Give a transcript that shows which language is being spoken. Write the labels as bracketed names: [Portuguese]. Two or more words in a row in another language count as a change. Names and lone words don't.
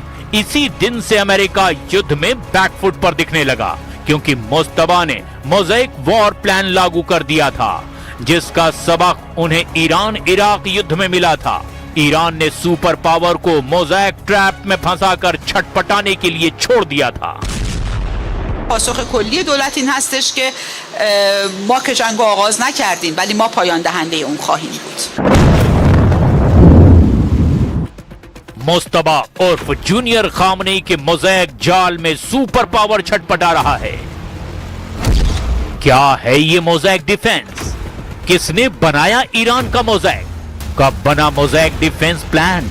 [Hindi] इसी दिन से अमेरिका युद्ध में बैकफुट पर दिखने लगा, क्योंकि मुस्तफा ने [English] mosaic war plan [Hindi] लागू कर दिया था, जिसका सबक उन्हें ईरान इराक युद्ध में मिला था। ईरान ने [English] super power [Hindi] को [English] mosaic trap [Hindi] में फंसाकर छटपटाने के लिए छोड़ दिया था। [Persian] پاسخ کلی دولت این هستش که ما که جنگ آغاز نکردیم ولی ما پایان دهنده اون خواهیم بود. [Hindi] मुस्तफा उर्फ जूनियर खामनेई के मोज़ैक जाल में [English] super power [Hindi] छटपटा रहा है। क्या है ये [English] mosaic defense? [Hindi] किसने बनाया ईरान का मोज़ैक? कब बना [English] mosaic defense plan?